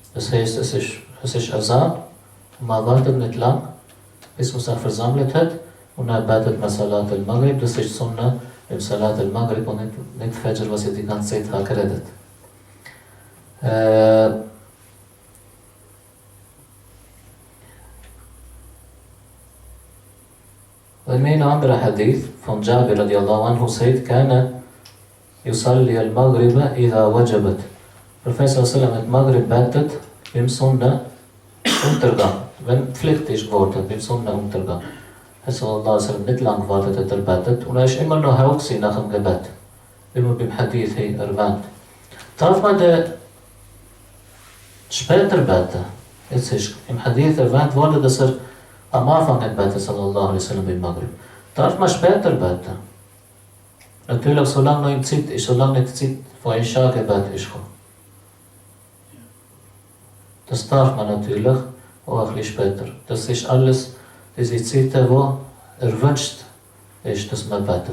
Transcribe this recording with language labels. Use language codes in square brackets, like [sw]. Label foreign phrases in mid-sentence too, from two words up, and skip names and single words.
[de] Das heißt, es ist Azan, und man wartet nicht lang, bis man sich versammelt hat, und dann betet man [ar] صلاة المغرب, [de] das ist Sunnah im [ar] صلاة المغرب [de] und nicht Fajr, was ihr die ganze Zeit geredet. Und ein anderer Hadith von Jabir [ar] رضي الله عنه [de] sagt, [ar] كان يصلي المغرب إذا وجبت. [de] Professor Sallam hat Maghrib betet beim Sonnenuntergang, wenn Pflicht ist geworden, beim Sonnenuntergang. Er [ar] صلى الله عليه وسلم [de] nicht lang gewartet, hat betet und er ist immer noch hell gewesen nach dem Gebet, wie man beim Hadith hier erwähnt. Darf man später beten? Jetzt ist im Hadith erwähnt worden, dass er am Anfang hat betet, [ar] صلى الله عليه وسلم [de] beim Maghrib. Darf man später beten? Natürlich, solange noch in Zeit ist, solange nicht die Zeit von Isha-Gebet ist gekommen. Das darf man natürlich auch ein bisschen später. Das ist alles diese Zeiten, wo erwünscht ist, dass man betet.